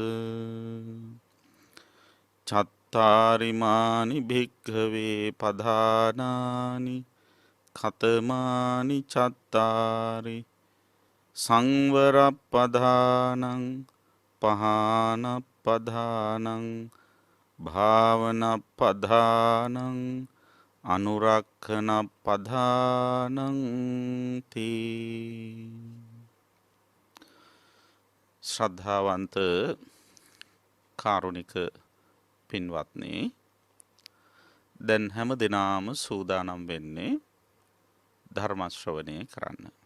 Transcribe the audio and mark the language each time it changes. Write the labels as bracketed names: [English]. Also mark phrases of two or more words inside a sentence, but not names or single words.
[Pali] චත්තාරිමානි භික්ඛවේ පධානානි කතමානි චත්තාරි සංවරප්පදානං පහනප්පදානං භාවනප්පදානං අනුරක්ඛනප්පදානං තී. [Sinhala] ශ්‍රද්ධාවන්ත කාරුණික පින්වත්නි, දැන් හැම දිනාම සූදානම් වෙන්නේ ධර්ම ශ්‍රවණය කරන්න.